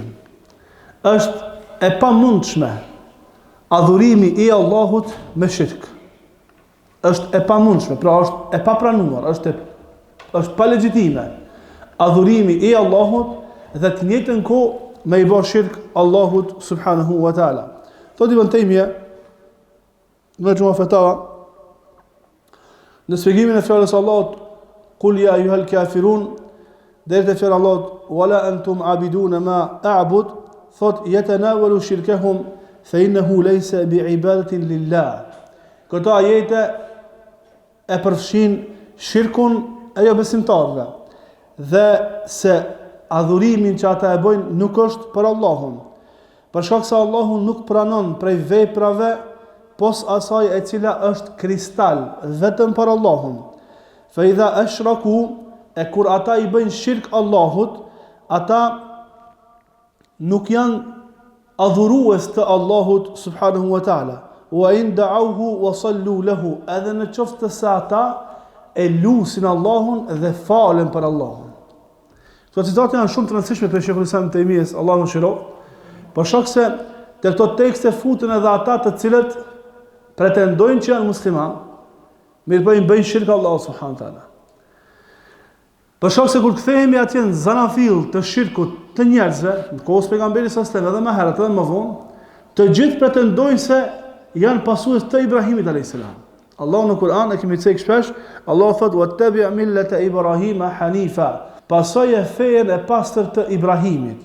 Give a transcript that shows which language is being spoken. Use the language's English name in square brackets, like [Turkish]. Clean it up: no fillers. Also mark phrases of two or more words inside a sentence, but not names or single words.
[Albanian] Është e pamundshme adhurimi i Allahut me shirk. Është e pamundshme, pra është e papranuar, është pa legjitime adhurimi i Allahut dhe të njëjtën kohë me i bërë shirk Allahut [Arabic] سبحانه وتعالى. [Albanian] Thot Ibn Taymija në Majmu' al-Fatawa, në shpjegimin e fjalës Allahut [Arabic] قل يا أيها الكافرون, [Albanian] deri te fjala Allahut [Arabic] ولا أنتم عابدون ما أعبد, [Albanian] thot [Arabic] يتناول شركهم فإنه ليس بعبادة لله. [Albanian] Këto ajete e përfshin shirkun e jo besimtarëve dhe se adhurimin që ata e bojnë nuk është për Allahun. Për shkak se Allahu nuk pranon prej veprave pos asaj e cila është kristal vetëm për Allahun. [Arabic] فإذا أشركوا, [Albanian] e kur ata i bëjnë shirk Allahut, ata nuk janë adhurues të Allahut [Arabic] سبحانه وتعالى. وإن دعوه وصلوا له, [Albanian] edhe në qoftë se ata e lusin Allahun dhe falen për Allahun. Këto citate janë shumë të rëndësishme për Sheikhul Islam Taymiyes, Allahu mëshiroj, për shkak se te këto tekste futen edhe ata të cilët pretendojnë që janë musliman, mirë bëjnë shirk Allahu [Arabic] سبحانه وتعالى. [Albanian] Për shkak se kur kthehemi atje në zanafill të shirkut të njerëzve, në kohën e pejgamberit [Arabic] صلى الله عليه وسلم [Albanian] edhe më herët edhe më vonë, të gjithë pretendojnë se janë pasues të Ibrahimit [Arabic] عليه السلام. [Albanian] Allahu në Kur'an e kemi thënë shpesh, Allahu thot [Arabic] واتبع ملة إبراهيم حنيفا, [Albanian] pasoje fejen e pastër të Ibrahimit.